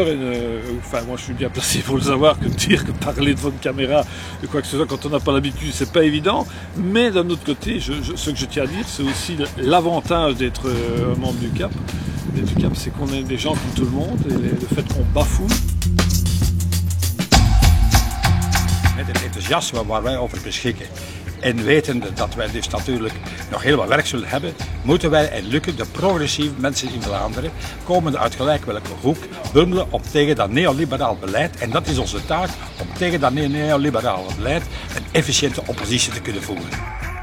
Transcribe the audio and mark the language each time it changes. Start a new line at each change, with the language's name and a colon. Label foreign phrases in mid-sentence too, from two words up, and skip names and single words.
French: Moi je suis bien placé pour le savoir que de dire que parler devant une caméra de quoi que ce soit quand on n'a pas l'habitude, c'est pas évident. Mais d'un autre côté, ce que je tiens à dire, c'est aussi l'avantage d'être un membre du CAP. C'est qu'on est des gens comme tout le monde et le fait qu'on bafoue.
Dutch: Met het enthousiasme waar wij over beschikken en wetende dat wij dus natuurlijk nog heel wat werk zullen hebben, moeten wij en lukken de progressieve mensen in Vlaanderen, komende uit gelijk welke hoek, bundelen om tegen dat neoliberaal beleid, en dat is onze taak, om tegen dat neoliberaal beleid een efficiënte oppositie te kunnen voeren.